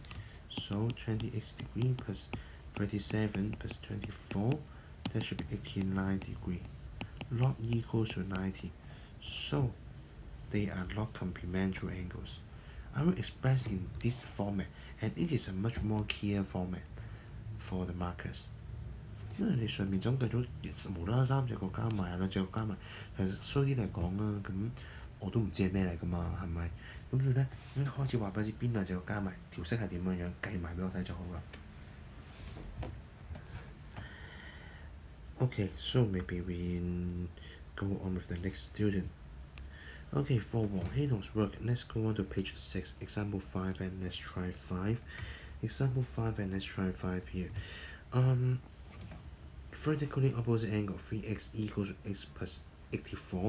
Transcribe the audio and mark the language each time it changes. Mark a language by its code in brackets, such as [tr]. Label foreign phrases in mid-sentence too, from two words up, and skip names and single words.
[en] So 28 degree plus 37 plus 24, that should be 89 degree. Log equals to 90. So they are log complementary angles. I will express in this format, and it is a much more clear format for the markers. [yue] 因為你上面總計咗無啦啦三隻角加埋兩隻角加埋，其實衰啲嚟講啦，咁我都唔知係咩嚟噶嘛，係咪？咁所以咧，一開始話俾你知邊兩隻角加埋條式係點樣樣，計埋俾我睇就好啦。 [en] Okay, so maybe we go on with the next student. Okay, for Wang Heidong's work, let's go on to page 6, example 5, and let's try 5. Example 5, and let's try 5 here. Vertically opposite angle 3x equals x plus 84.